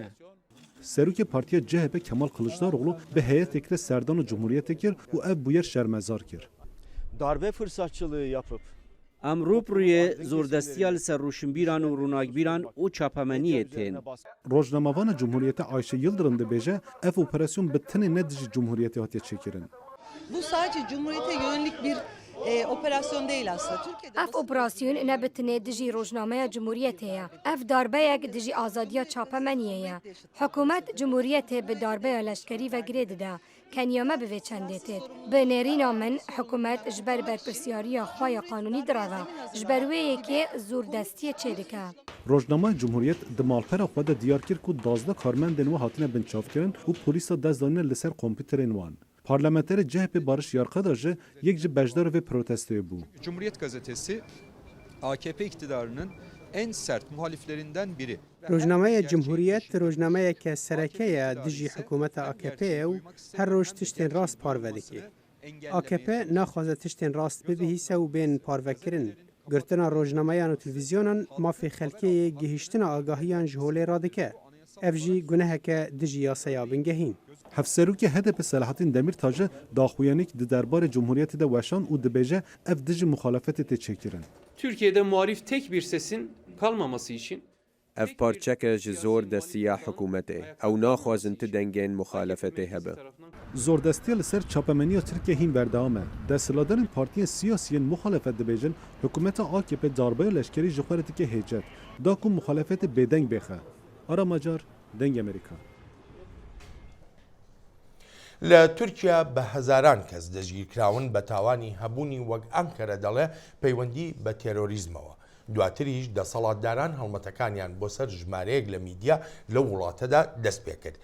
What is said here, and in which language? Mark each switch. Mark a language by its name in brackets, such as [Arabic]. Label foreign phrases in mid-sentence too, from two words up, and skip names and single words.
[Kurdish] Serokê Partiya CHP Kemal Kılıçdaroğlu bi heyetê serdana Cumhuriyetê kir û ev bûyer şermezar kir. [Turkish] Darbe fırsatçılığı yapıp [Kurdish] Em rûpirûyê zordestiya li ser rûşinbîran û rûnakbîran û çapemeniyê tên. Rojnamavana Cumhuriyetê Ayşe Yıldırım dibêje ev operasyon bi tenê ne dijî Cumhuriyetê hatiye çêkirin. [Turkish] Bu sadece Cumhuriyet'e yönelik bir operasyon değil aslında. Türkiye'de [Kurdish] Ev operasyon ne bitine dijî rojnameya Cumhuriyetê ye. Ev darbeyek dijî azadiya çapemeniyê ye. Hikûmet Cumhuriyetê bi darbeya leşkerî ve girê dide. Kenyame bi vê çendê têt. Bi nêrîna min hikûmet ji ber berpirsiyariya xwe ya qanûnî direve. Ji ber wê yekê zordestiyê çê dike. Rojnama Cumhuriyet di malpera xwe de diyar kir ku 12 karmendên we hatine binçavkirin û polîsa dest danîne li ser kompîterên wan. Parlamenterê CHP Barış Yarqadar ji yek ji bejdar ve protestoya bû. [Turkish] Cumhuriyet Gazetesi AKP iktidarının en sert muhaliflerinden biri. [Kurdish] Rojnameya Cumhuriyet rojnameyeke serekeye dijî hikûmeta AKP û her roj tiştên rast parve dike. AKP naxwaze tiştên rast bibihîse û bên parvekirin. Girtina rojnameyan û televîzyonan mafê xelkeyê gihîştina agahiyan ji holê radike. Ev jî guneheke dijî yasaya bingehîn. Hevserokê HDP Selahattin Demirtaş daxuyanîk di derbarê Cumhuriyetê de weşan û dibêje ev dijî muhalefetê tê çêkirin. [Turkish] Türkiye'de muhalif tek bir sesin kalmaması için [Kurdish] ev parçeke ji zor destiya hikûmetê ew naxwazin ti dengên muhalefetê hebe. Zordestiya li ser çapemeniya Tirkiye hîn berdewam e. Desthilatdarên partiyên siyasiyên muhalefet dibêjin hikûmeta AKP darbeya leşkerî ji xwe re dike hêcet. Da ku muhalefetê bêdeng bêxe. Ara Macar, deng Amerîka. [Central Kurdish] لە تورکیا بە هەزاران کەس دەژگیرکراون بە تاوانی هەبوونی وەک ئەنکەرە دەڵێ پەیوەندی بە تێرۆریزمەوە. دواتریش دەسەڵاتداران هەڵمەتەکانیان بۆ سەر ژمارەیەک لە میدیا لە وڵاتەدا دەست پێ کرد.